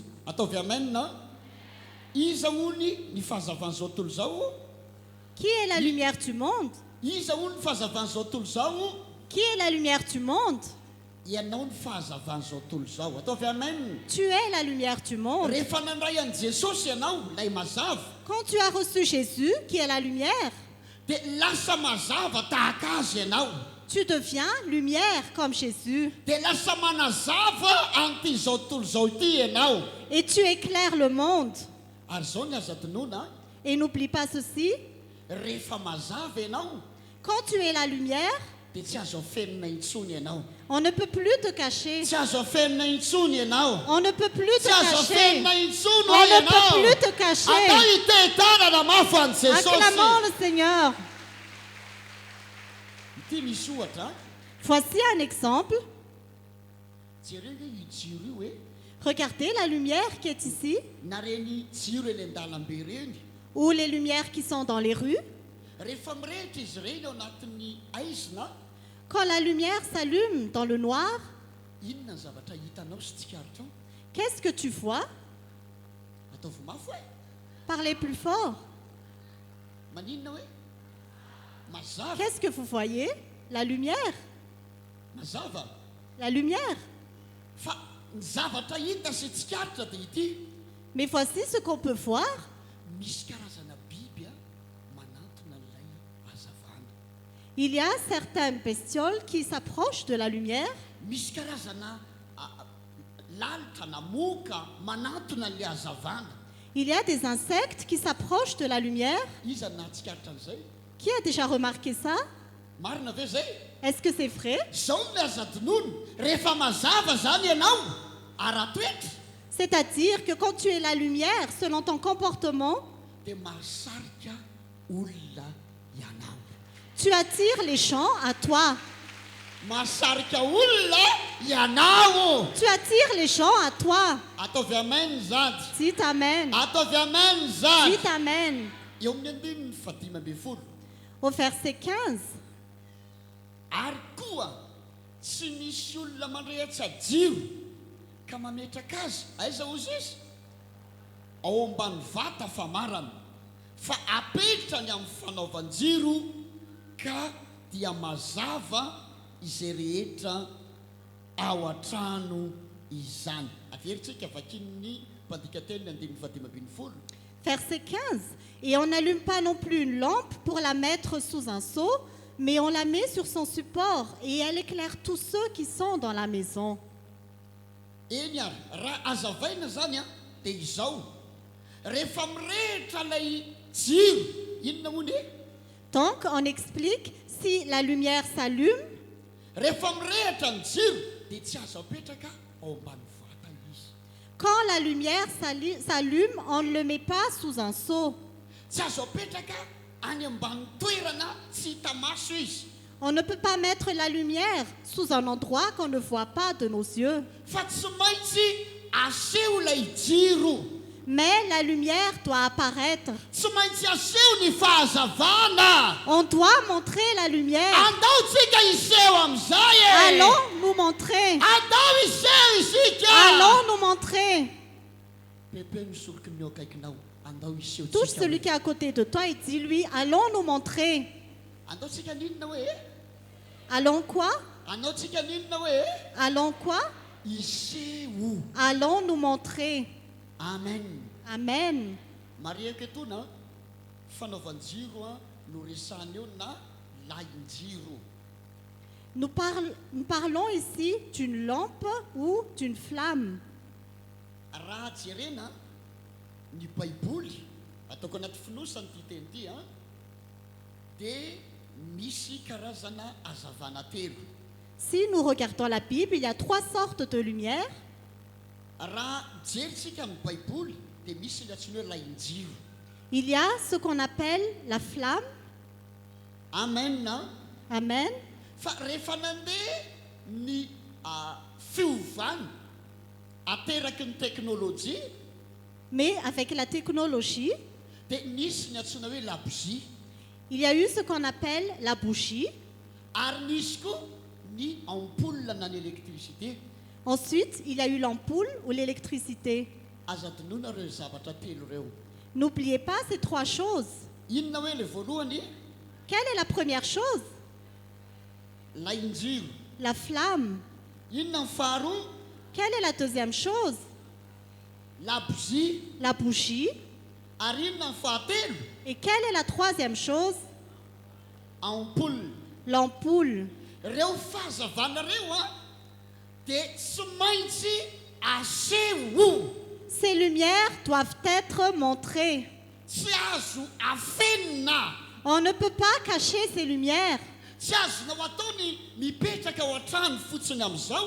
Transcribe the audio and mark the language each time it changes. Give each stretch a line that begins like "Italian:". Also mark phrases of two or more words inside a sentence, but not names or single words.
Malagasy: Ataovy amen na? Iza hony ny fahazavan'izao tontolo izao?
French: Qui est la lumière du monde?
Malagasy: Iza hony ny fahazavan'izao tontolo izao?
French: Qui est la lumière du monde?
Malagasy: Ianao ny fahazavan'izao tontolo izao. Ataovy amen.
French: Tu es la lumière du monde.
Malagasy: Rehefa nandray an'i Jesosy ianao, lay mazava,
French: Quand tu as reçu Jésus, qui est la lumière,
Malagasy: dia lasa mazava tahaka azy ianao.
French: tu deviens lumière comme Jésus.
Malagasy: Dia lasa manazava an'ity izao tontolo izao ity ianao.
French: Et tu éclaires le monde.
Malagasy: Ary izao ny aza tonoina,
French: Et n'oublie pas ceci,
Malagasy: rehefa mazava ianao,
French: quand tu es la lumière,
Malagasy: dia tsy azo afenina intsony ianao.
French: on ne peut plus te cacher.
Malagasy: Tsy azo afenina intsony ianao.
French: On ne peut plus te
Malagasy: Tsy azo
French: cacher.
Malagasy: afenina intsony
French: On
Malagasy: hoe
French: ne peut
Malagasy: ianao.
French: plus te cacher.
Malagasy: Atao ite-tanana mafy an'i Jesosy.
French: Acclamons le Seigneur.
Malagasy: Ity misy ohatra,
French: Voici un exemple.
Malagasy: jereo hoe io jiro io hoe
French: Regardez la lumière qui est ici,
Malagasy: na reny jiro eny an-dalambe reny.
French: ou les lumières qui sont dans les rues.
Malagasy: Rehefa mirehitra izy ireny ao anatin'ny aizina,
French: Quand la lumière s'allume dans le noir,
Malagasy: inona ny zavatra hitanao sy tsikaritra ao?
French: qu'est-ce que tu vois?
Malagasy: Ataovy mafy hoe
French: Parlez plus fort.
Malagasy: maninona hoe mazava,
French: Qu'est-ce que vous voyez? La lumière.
Malagasy: mazava.
French: La lumière.
Malagasy: Fa ny zavatra hita sy tsikaritra dia ity,
French: Mais voici ce qu'on peut voir.
Malagasy: misy karazana biby manantona n'ilay hazavana.
French: Il y a certaines bestioles qui s'approchent de la lumière.
Malagasy: Misy karazana lalitra na moka manantona n'ilay hazavana.
French: Il y a des insectes qui s'approchent de la lumière.
Malagasy: Iza na tsikaritra an'izay?
French: Qui a déjà remarqué ça?
Malagasy: Marina ve zay?
French: Est-ce que c'est vrai?
Malagasy: Zao ny aza tonono, rehefa mazava zany ianao, ara-toetra,
French: C'est-à-dire que quand tu es la lumière, selon ton comportement,
Malagasy: dia mahasarika olona ianao.
French: tu attires les gens à toi.
Malagasy: Mahasarika olona ianao.
French: Tu attires les gens à toi.
Malagasy: Ataovy amen zady.
French: Dites Amen.
Malagasy: Ataovy amen zady.
French: Dites Amen.
Malagasy: Eo amin'ny andininy fadimy ambin'ny folo.
French: Au verset 15.
Malagasy: Ary koa tsy misy olona mandrehatra jiro ka mametraka azy. Aiza ozy izy? Ao ambany vata famarana, fa apetrany amin'ny fanaovan-jiro ka dia mazava izay rehetra ao an-trano izany. Averitsika vakin'ny mpandikateny andininy fadimy ambin'ny folo.
French: Verset 15. Et on n'allume pas non plus une lampe pour la mettre sous un seau, mais on la met sur son support et elle éclaire tous ceux qui sont dans la maison.
Malagasy: Eny ary, raha azavaina zany a, dia izao. Rehefa mirehitra ilay jiro, inona moa ne?
French: Donc, on explique, si la lumière s'allume,
Malagasy: Rehefa mirehitra ny jiro, dia tsy azo apetraka ao ambany vata izy.
French: quand la lumière s'allume, on ne le met pas sous un seau.
Malagasy: Tsy azo apetraka any ambany toerana tsy hita maso izy.
French: On ne peut pas mettre la lumière sous un endroit qu'on ne voit pas de nos yeux.
Malagasy: Fa tsy maintsy aseho ilay jiro.
French: Mais la lumière doit apparaître.
Malagasy: Tsy maintsy aseho ny fahazavana.
French: On doit montrer la lumière.
Malagasy: Andaotsika iseho amin'izay e.
French: Allons nous montrer.
Malagasy: Andao iseho isika.
French: Allons nous montrer.
Malagasy: Pepe misoloky ny eo akaikinao. Andao iseho
French: Touche
Malagasy: tsika.
French: celui qui est à côté de toi et dis-lui, allons nous montrer.
Malagasy: Andaotsika ninona hoe?
French: Allons quoi?
Malagasy: Anaotsika ninona hoe?
French: Allons quoi?
Malagasy: Iseho.
French: Allons nous montrer.
Malagasy: Amen.
French: Amen.
Malagasy: Mariako etona fanaovan-jiro no resahana eo na lahin-jiro.
French: Nous parlons ici d'une lampe ou d'une flamme.
Malagasy: Raha jerena ny baiboly ataoko anaty finosany ty teny ity dia misy karazana hazavana telo.
French: Si nous regardons la Bible, il y a 3 sortes de lumière.
Malagasy: Raha jerisika amin'ny baiboly dia misy ilay antsoina hoe lahin-jiro.
French: Il y a ce qu'on appelle la flamme.
Malagasy: Amen na.
French: Amen.
Malagasy: Fa rehefa nandeha ny fiovana ateraky ny teknôlôjia
French: Mais avec la technologie,
Malagasy: dia nisy ny antsoina hoe labougie
French: il y a eu ce qu'on appelle la bougie.
Malagasy: ary nisy koa ny ampoule na ny électricité.
French: Ensuite, il y a eu l'ampoule ou l'électricité.
Malagasy: Aza donona reo zavatra telo reo.
French: N'oubliez pas ces trois choses.
Malagasy: Inona hoe le voalohany
French: Quelle est la première chose?
Malagasy: lainjiro.
French: La flamme.
Malagasy: Inona ny faharoa
French: Quelle est la deuxième chose?
Malagasy: labougie.
French: La bougie.
Malagasy: Ary inona ny fahatelo
French: Et quelle est la troisième chose?
Malagasy: ampoule.
French: L'ampoule.
Malagasy: Reo fahazavana reo dia tsy maintsy aseho.
French: Ces lumières doivent être montrées.
Malagasy: Tsy azo afenina.
French: On ne peut pas cacher ces lumières.
Malagasy: Tsy azonao atao ny mipetraka ao an-trano fotsiny amin'izao.